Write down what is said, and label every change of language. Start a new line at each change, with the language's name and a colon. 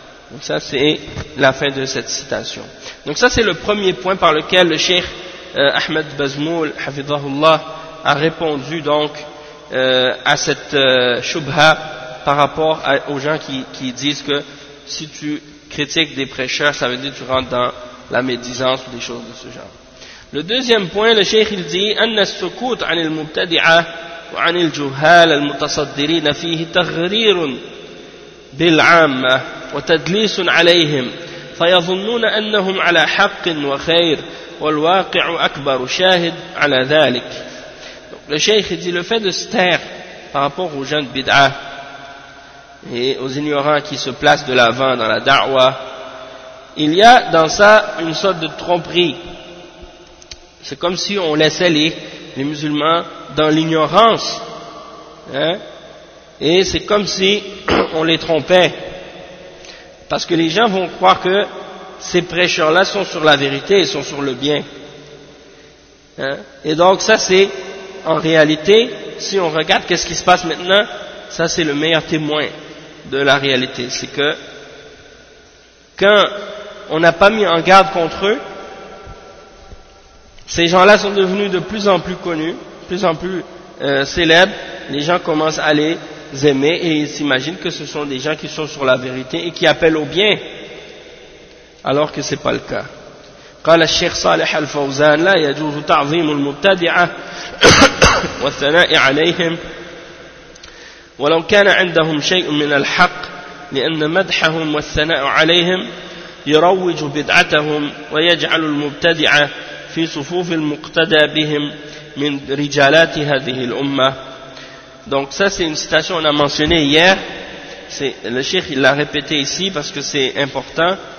French: Donc ça, c'est la fin de cette citation. Donc ça, c'est le premier point par lequel le cheikh Ahmed Bazmoul, hafidhahullah, a répondu donc à cette shubha par rapport aux gens qui disent que si tu critiques des prêcheurs, ça veut dire que tu rentres dans la médisance ou des choses de ce genre. Le deuxième point, le cheikh il dit
Arabic: « Anna sukut an il mubtadi'a » وعن الجهال المتصدرين فيه تغرير بالعامة وتدليس عليهم فيظنون أنهم على حق وخير والواقع أكبر شاهد على ذلك.
French: Donc, le cheikh dit, le fait de se taire par rapport aux gens de bid'a et aux ignorants qui se placent de l'avant dans la da'wa, il y a dans ça une sorte de tromperie. C'est comme si on laissait les musulmans dans l'ignorance, hein? Et c'est comme si on les trompait, parce que les gens vont croire que ces prêcheurs là sont sur la vérité et sont sur le bien, hein? Et donc ça, c'est en réalité, si on regarde qu'est-ce qui se passe maintenant, ça c'est le meilleur témoin de la réalité. C'est que quand on n'a pas mis en garde contre eux, ces gens-là sont devenus de plus en plus connus, de plus en plus célèbres. Les gens commencent à les aimer et ils s'imaginent que ce sont des gens qui sont sur la vérité et qui appellent au bien, alors que ce n'est pas le cas.
Arabic: قال الشيخ صالح الفوزان لا يجوز تعظيم المبتدعة والثناء عليهم ولو كان عندهم شيء من الحق لأن مدحهم والثناء عليهم يروج بدعتهم ويجعل المبتدعة في صفوف المقتدى بهم من رجالات هذه الأمة.
French: Donc ça, c'est une citation qu'on a mentionnée hier. C'est le cheikh, il l'a répété ici parce que c'est important.